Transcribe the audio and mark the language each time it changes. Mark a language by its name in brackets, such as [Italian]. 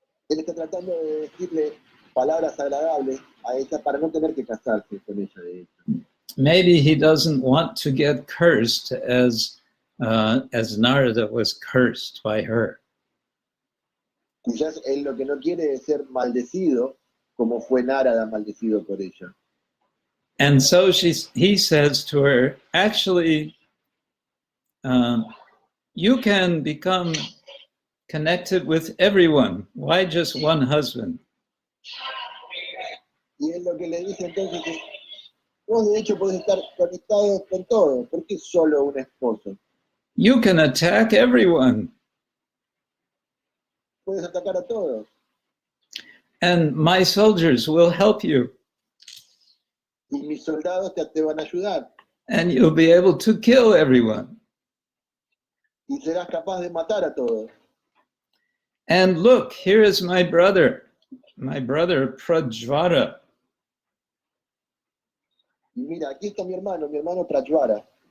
[Spanish] Él está tratando de decirle palabras agradables a ella para no tener que casarse con ella, de hecho. [English] Maybe he doesn't want to get cursed as Narada was cursed by her. [Spanish] Quizás él lo que no quiere es ser maldecido como fue Narada maldecido por ella. [English] And so he says to her, actually, you can become connected with everyone. Why just one husband? [Spanish] Y él lo que le dice entonces es, vos de hecho podés estar conectados con todos, ¿por qué solo un esposo? [English] You can attack everyone. [Spanish] Puedes atacar a todos. [English] And my soldiers will help you. [Spanish] Y mis soldados te van a ayudar. [English] And you'll be able to kill everyone. [Spanish] Y serás capaz de matar a todos. [English] And look, here is my brother Prajvara. [Spanish] Y mira, aquí está mi hermano Prajvara.